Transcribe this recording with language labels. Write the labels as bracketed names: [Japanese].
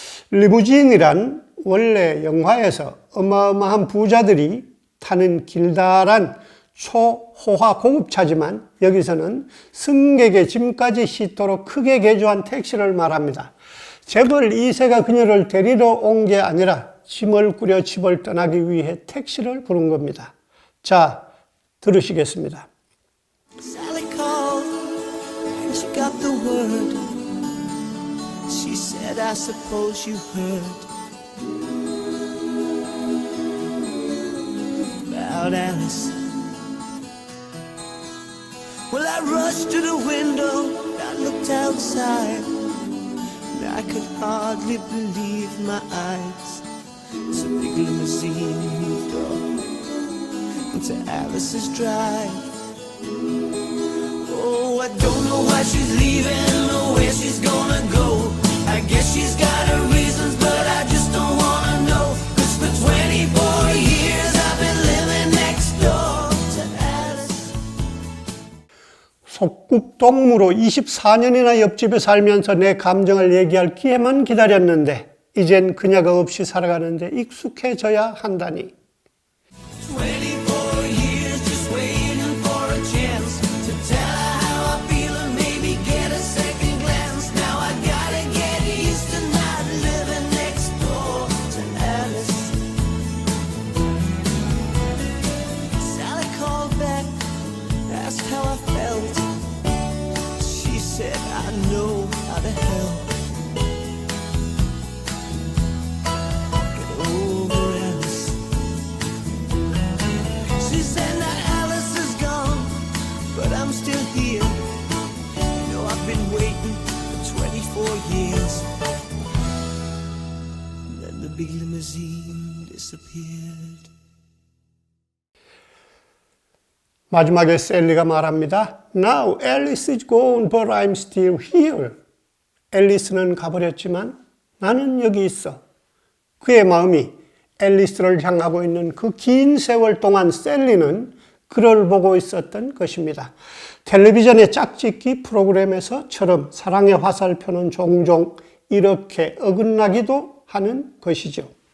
[Korean] 리무진이란 원래 영화에서 어마어마한 부자들이 타는 길다란 초호화 고급차지만 여기서는 승객의 짐까지 싣도록 크게 개조한 택시를 말합니다. 재벌 2세가 그녀를 데리러 온 게 아니라 짐을 꾸려 집을 떠나기 위해 택시를 부른 겁니다. 자, 들으시겠습니다. [English] Sally called and she got the word. She said, I suppose you heard about Alice. Well, I rushed to the window, I looked outside, and I could hardly believe my eyes. As a big limousine moved up into Alice's drive. Oh, I don't know why she's leaving or where she's gonna go. I guess she's got her reasons, but I just don't wanna know. 'Cause for 24 years I've been living next door to Alice. [Korean] 속국동무로 24년이나 옆집에 살면서 내 감정을 얘기할 기회만 기다렸는데 이젠 그녀가 없이 살아가는데 익숙해져야 한다니. [English] 24 years just waiting for a chance to tell her how I feel and maybe get a second glance. Now I gotta get used to not living next door to Alice. Sally called back, asked how I felt. She said, I know how to help. Get over Alice. She said now Alice is gone, but I'm still here. You know I've been waiting for 24 years. And then the big limousine disappeared. [Korean] 마지막에 셀리가 말합니다. [English] Now Alice is gone, but I'm still here. [Korean] 앨리스는 가버렸지만 나는 여기 있어. 그의 마음이 앨리스를 향하고 있는 그 긴 세월 동안 셀리는 그를 보고 있었던 것입니다. 텔레비전의 짝짓기 프로그램에서처럼 사랑의 화살표는 종종 이렇게 어긋나기도 하는 것이죠.